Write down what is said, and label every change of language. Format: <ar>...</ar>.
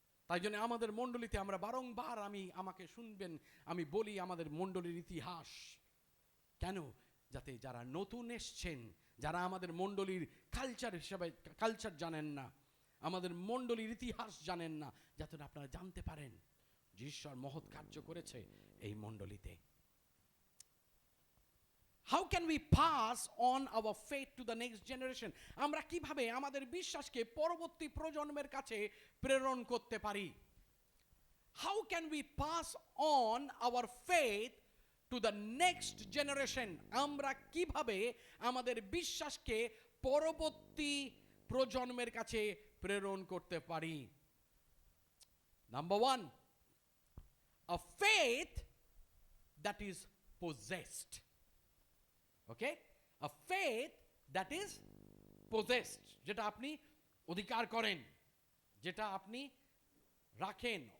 <bn>তাই জন্য আমাদের মণ্ডলীতে আমরা বারংবার, আমাকে শুনবেন, আমি বলি আমাদের মণ্ডলীর ইতিহাস কেন, যাতে যারা নতুন এসছেন, যারা আমাদের মণ্ডলীর কালচার হিসাবে কালচার জানেন না, আমাদের মণ্ডলীর ইতিহাস জানেন না, যাতে আপনারা জানতে পারেন যে ঈশ্বর মহৎ কার্য করেছে এই মণ্ডলীতে।</bn> <en>How can we pass on our faith to the next generation?</en> <bn>আমরা কিভাবে আমাদের বিশ্বাসকে পরবর্তী প্রজন্মের কাছে প্রেরণ করতে পারি?</bn> <en>How can we pass on our faith to the next generation?</en> <bn>আমরা কিভাবে আমাদের বিশ্বাসকে পরবর্তী প্রজন্মের কাছে প্রেরণ করতে পারি?</bn> <en>Number 1, a faith that is possessed. Okay? A faith that is possessed,</en> <bn>যেটা আপনি অধিকার করেন, যেটা আপনি রাখেন।</bn>